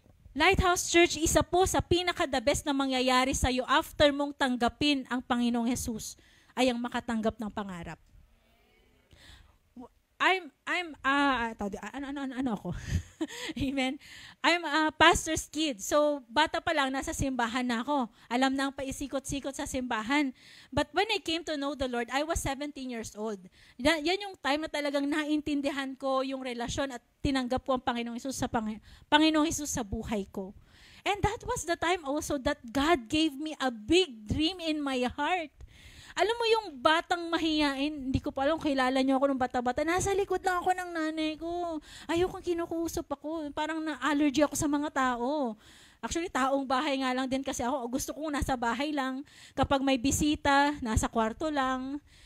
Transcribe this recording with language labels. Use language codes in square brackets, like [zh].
[tl] Lighthouse Church, isa po sa pinaka-the best na mangyayari sa iyo after mong tanggapin ang Panginoong Jesus ay ang makatanggap ng pangarap. Ano ako? [en] Amen. I'm a pastor's kid. [tl] So, bata pa lang, nasa simbahan na ako. Alam na ang paisikot-sikot sa simbahan. [en] But when I came to know the Lord, I was 17 years old. [tl] Yan yung time na talagang naintindihan ko yung relasyon at tinanggap ko ang Panginoong Hesus Panginoong Hesus sa buhay ko. [en] And that was the time also that God gave me a big dream in my heart. [tl] Alam mo yung batang mahiyain, hindi ko pa alam, kilala niyo ako nung bata-bata, nasa likod lang ako ng nanay ko. Ayokong kinukusap ako, parang na-allergy ako sa mga tao. Actually, taong bahay nga lang din kasi ako. Gusto kong nasa bahay lang. Kapag may bisita, nasa kwarto lang.